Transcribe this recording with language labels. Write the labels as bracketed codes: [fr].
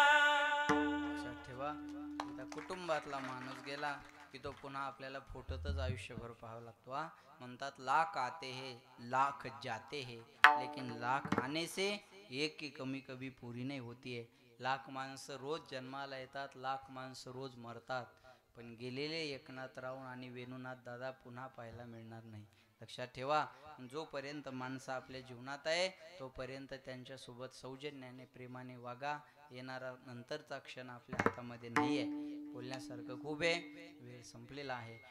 [mr] लक्षात ठेवा, एकदा कुटुंबातला माणूस गेला की तो पुन्हा आपल्याला फोटोतच आयुष्यभर पाहावा लागतो. म्हणतात [hi] लाख आते हैं लाख जाते हैं, लेकिन लाख आने से एक की कमी कभी पूरी नहीं होती है. [mr] लाख माणसं रोज जन्माला येतात, लाख माणसं रोज मरतात, पण गेलेले एकनाथराव आणि वेणुनाथ दादा पुन्हा पाहायला मिळणार नाही. लक्षात ठेवा, जोपर्यंत माणसं आपल्या जीवनात आहे तोपर्यंत त्यांच्यासोबत सौजन्याने प्रेमाने वागा. येणारा नंतरचा क्षण आपल्या हातामध्ये नाही आहे. बोलण्यासारखं खूप आहे, वेळ संपलेला आहे.